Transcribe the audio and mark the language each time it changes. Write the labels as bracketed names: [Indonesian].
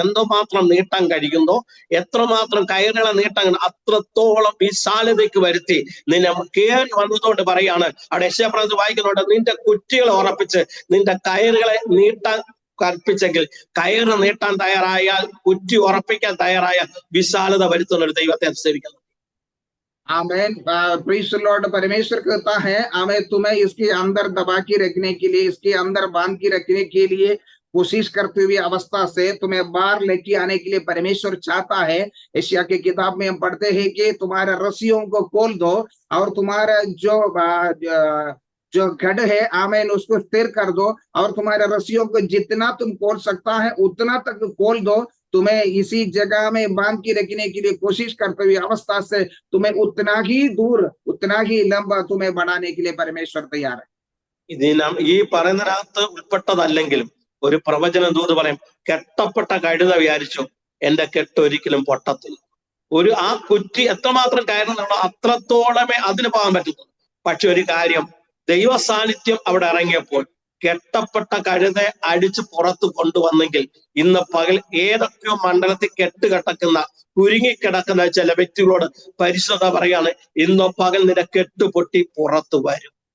[Malayalam] എന്തുമാത്രം നീട്ടാൻ കഴിയുന്നോ, എത്രമാത്രം കയറുകളെ നീട്ടാൻ അത്രത്തോളം വിശാലതയ്ക്ക് വരുത്തി നിന്നെ കയറി വന്നതുകൊണ്ട് പറയാണ്. അവിടെ യെശയ്യാ പ്രവചനം വായിക്കുന്നുണ്ട്, നിന്റെ കുറ്റികളെ ഉറപ്പിച്ച് നിന്റെ കയറുകളെ നീട്ടാൻ കൽപ്പിച്ചെങ്കിൽ, കയറ് നീട്ടാൻ തയ്യാറായാൽ, കുറ്റി ഉറപ്പിക്കാൻ തയ്യാറായാൽ വിശാലത വരുത്തുന്ന ഒരു ദൈവത്തെ സേവിക്കുന്നു. [Hindi] आमेन। [English] Praise Lord. [Hindi] परमेश्वर कहता है आमेन, तुम्हें इसके अंदर दबा के रखने के लिए, इसके अंदर बांध के रखने के लिए कोशिश करते हुए अवस्था से तुम्हें बाहर लेके आने के लिए परमेश्वर चाहता है। एशिया के किताब में हम पढ़ते हैं कि तुम्हारे रस्सियों को खोल दो और तुम्हारा जो गढ़ है आमेन उसको स्थिर कर दो, और तुम्हारे रस्सियों को जितना तुम खोल सकता है उतना तक खोल दो। तुम्हें इसी जगह में बांध के रखने के लिए कोशिश करते हुए अवस्था से तुम्हें उतना ही दूर, उतना ही लंबा तुम्हें बढ़ाने के लिए परमेश्वर तैयार है। [Malayalam] ഈ പറയുന്നതിനകത്ത് ഉൾപ്പെട്ടതല്ലെങ്കിലും ഒരു പ്രവചന ദൂത് പറയും, കെട്ടപ്പെട്ട കഴുത വിചാരിച്ചു എന്റെ കെട്ട് ഒരിക്കലും പൊട്ടത്തില്ല. ആ കുറ്റി എത്രമാത്രം കയറുന്നുണ്ടോ അത്രത്തോളമേ അതിന് പോകാൻ പറ്റുന്നു. പക്ഷെ ഒരു കാര്യം, ദൈവ സാന്നിധ്യം അവിടെ ഇറങ്ങിയപ്പോൾ കെട്ടപ്പെട്ട കഴുതെ അടിച്ച് പുറത്ത് കൊണ്ടുവന്നെങ്കിൽ ഇന്ന് പകൽ ഏതൊക്കെയോ മണ്ഡലത്തിൽ കെട്ടുകിടക്കുന്ന, കുരുങ്ങിക്കിടക്കുന്ന ചില വ്യക്തികളോട് പരിശുദ്ധ പറയാണ്, ഇന്ന് പകൽ നിന്റെ കെട്ട് പൊട്ടി പുറത്തു വരും.